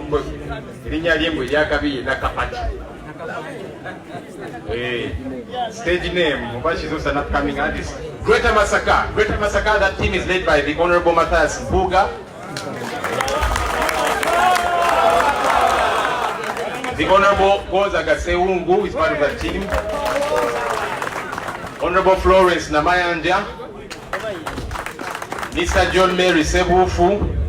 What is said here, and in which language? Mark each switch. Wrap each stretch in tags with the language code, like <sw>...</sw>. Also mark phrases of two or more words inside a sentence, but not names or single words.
<nyn>Irinya lyemwe lyakabi na kapati.</nyn> <en>Stage name, Mubashi is an upcoming artist. Greater Masaka. Greater Masaka, that team is led by the Honorable Matthias Buga. The Honorable Koza Gaseungu is part of that team. Honorable Florence Namayanja. Mr. John Mary Sebufu.</en>